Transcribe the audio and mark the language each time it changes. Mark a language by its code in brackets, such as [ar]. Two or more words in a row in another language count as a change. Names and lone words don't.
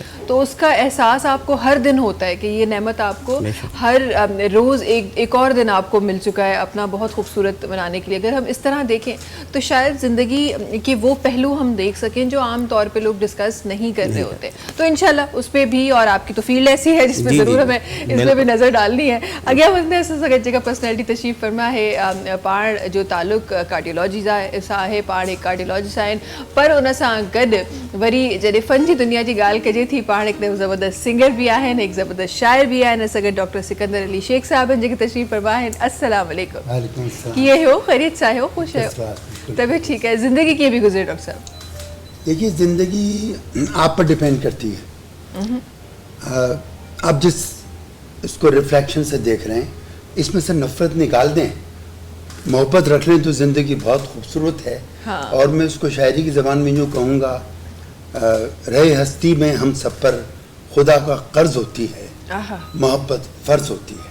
[ur] تو اس کا احساس آپ کو ہر دن ہوتا ہے کہ یہ نعمت آپ کو ہر روز ایک اور دن آپ کو مل چکا ہے اپنا بہت خوبصورت بنانے کے لیے. اگر ہم اس طرح دیکھیں تو شاید زندگی کے وہ پہلو ہم دیکھ سکیں جو عام طور پہ لوگ ڈسکس نہیں کر رہے ہوتے. تو ان شاء اللہ اس پر بھی، اور آپ کی تو فیلڈ ایسی ہے جس میں ضرور ہمیں اس پر بھی نظر ڈالنی ہے. [sd] अगला वक्त सगत जगह पर्सनैलिटी तशरीफ़ फरमा है पाण जो ताल्लुक कार्डियोलॉजी सां आहे, पाण एक कार्डियोलॉजिस्ट आहिनि, पर उन सां गॾु वरी जॾहिं फ़न जी दुनिया जी ॻाल्हि कजे थी, पाण हिकु ज़बरदस्त सिंगर बि आहिनि, हिकु ज़बरदस्त शाइर बि आहिनि। असां गॾु डॉक्टर सिकंदर अली शेख साहब आहिनि जेके तशरीफ़ फरमा आहिनि। अस्सलाम वालेकुम। कीअं हो? ख़ैरियत सां हो? ख़ुशि आहियो? [ur] طبیعت ٹھیک ہے? [sd] ज़िंदगी कीअं बि गुज़रे डॉक्टर साहब? [ur] دیکھیے، زندگی آپ پر ڈیپینڈ کرتی ہے. آپ جس اس کو ریفلیکشن سے دیکھ رہے ہیں، اس میں سے نفرت نکال دیں، محبت رکھ لیں تو زندگی بہت خوبصورت ہے. हाँ। اور میں اس کو شاعری کی زبان میں یوں کہوں گا، رہے ہستی میں ہم سب پر خدا کا قرض ہوتی ہے، محبت فرض ہوتی ہے.